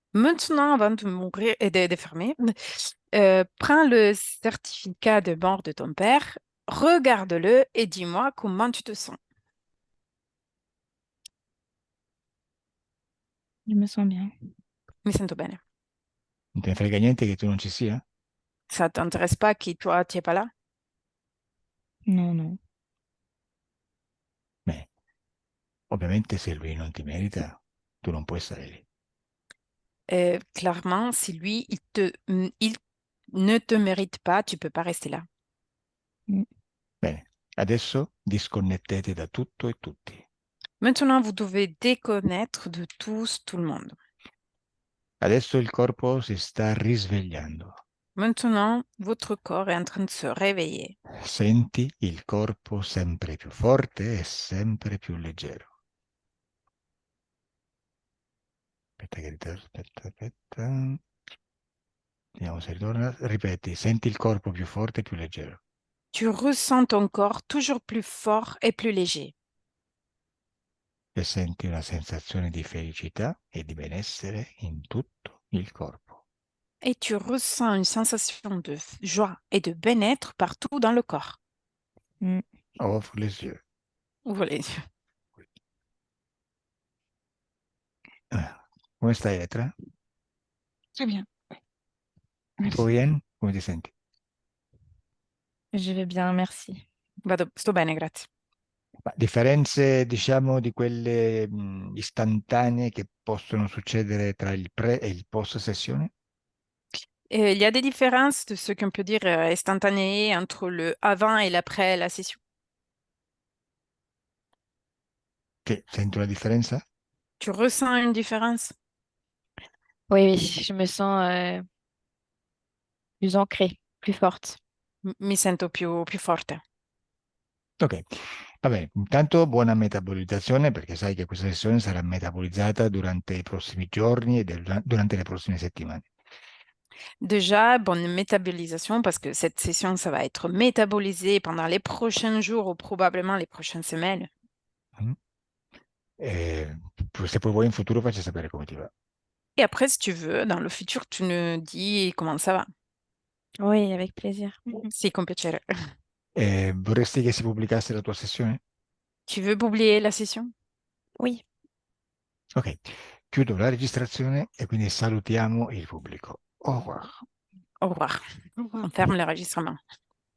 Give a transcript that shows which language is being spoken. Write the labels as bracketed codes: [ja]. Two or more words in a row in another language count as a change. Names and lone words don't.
[fr] Maintenant, avant de mourir et de fermer, Prends le certificat de mort de ton père, regarde-le et dis-moi comment tu te sens. Je me sens bien. [it] Mi sento bene. Non te ne frega niente che tu non ci sia? [fr] Ça t'intéresse pas que toi, tu n'es pas là? Non, non. [it] Beh, ovviamente se lui non ti merita, tu non puoi stare lì. [fr] Clairement, si lui, il ne te mérite pas, tu peux pas rester là. Mm. [it] Bene, adesso disconnettete da tutto e tutti. [fr] Maintenant, vous devez déconnaître de tous, tout le monde. [it] Adesso il corpo si sta risvegliando. [fr] Maintenant, votre corps est en train de se réveiller. [it] Senti il corpo sempre più forte e sempre più leggero. Aspetta che ritorno, aspetta. Vediamo se ritorna. Ripeti, senti il corpo più forte e più leggero. [fr] Tu ressens ton corps toujours plus fort et plus léger. [it] E senti una sensazione di felicità e di benessere in tutto il corpo. [fr] Et tu ressens une sensation de joie et de bien-être partout dans le corps. Mm. Ouvre les yeux. Ouvre les yeux. [it] Come stai, Etra? [fr] Très bien. [it] Tutto [fr] Merci. bien? [it] Come ti senti? [fr] Je vais bien, merci. [it] Sto bene, grazie. Ma differenze, diciamo, di quelle istantanee che possono succedere tra il pre e il post sessione? [fr] Il y a des différences de ce qu'on peut dire instantanées entre le avant et l'après la session. [it] Che senti una differenza? [fr] Tu ressens une différence? Oui, oui, je me sens plus ancrée, plus forte. [it] Mi sento più forte. Ok, va bene. Intanto buona metabolizzazione perché sai che questa sessione sarà metabolizzata durante i prossimi giorni e durante le prossime settimane. [fr] Déjà, bonne métabolisation parce que cette session, ça va être métabolisé pendant les prochains jours ou probablement les prochaines semaines. Mm. [it] E se poi vuoi in futuro facci sapere come ti va. [fr] Et après, si tu veux, dans le futur, tu nous dis comment ça va. Oui, avec plaisir. [it] Sì, con piacere. Vorresti che si pubblicasse la tua sessione? [fr] Tu veux publier la session? Oui. [it] Ok, chiudo la registrazione e quindi salutiamo il pubblico. [fr] Au revoir. Au revoir. Au revoir. On ferme l'enregistrement.